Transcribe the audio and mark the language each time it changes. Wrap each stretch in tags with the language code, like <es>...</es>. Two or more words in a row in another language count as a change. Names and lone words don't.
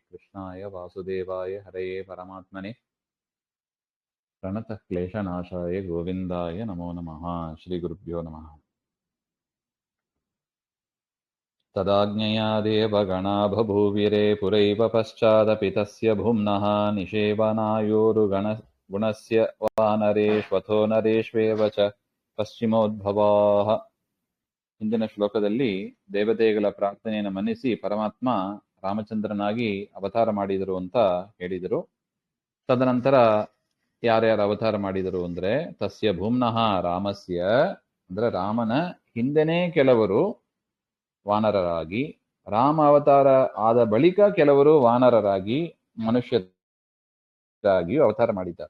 <sa>कृष्णाय वासुदेवाय हरये परमात्मने प्रणतः क्लेशनाशाय गोविन्दाय नमो नमः। श्रीगुरुभ्यो नमः। तदाज्ञया देवगणा बभूविरे पुरैव पश्चादपि तस्य भुम्नः निषेवनायोरुगुणस्य वानरेष्वथो नरेष्वेव च ಪಶ್ಚಿಮೋದ್ಭವಾಹ.</sa> <kn>ಹಿಂದಿನ ಶ್ಲೋಕದಲ್ಲಿ ದೇವತೆಗಳ ಪ್ರಾರ್ಥನೆಯನ್ನು ಮನ್ನಿಸಿ ಪರಮಾತ್ಮ ರಾಮಚಂದ್ರನಾಗಿ ಅವತಾರ ಮಾಡಿದರು ಅಂತ ಹೇಳಿದರು. ತದನಂತರ ಯಾರ್ಯಾರು ಅವತಾರ ಮಾಡಿದರು ಅಂದ್ರೆ</kn> <sa>ತಸ್ಯ ಭೂಮ್ನಃ ರಾಮಸ್ಯ</sa> <kn>ಅಂದ್ರೆ ರಾಮನ ಹಿಂದೆನೇ ಕೆಲವರು ವಾನರರಾಗಿ, ರಾಮ ಅವತಾರ ಆದ ಬಳಿಕ ಕೆಲವರು ವಾನರರಾಗಿ ಮನುಷ್ಯರಾಗಿ ಅವತಾರ ಮಾಡಿದ್ದಾರೆ.</kn>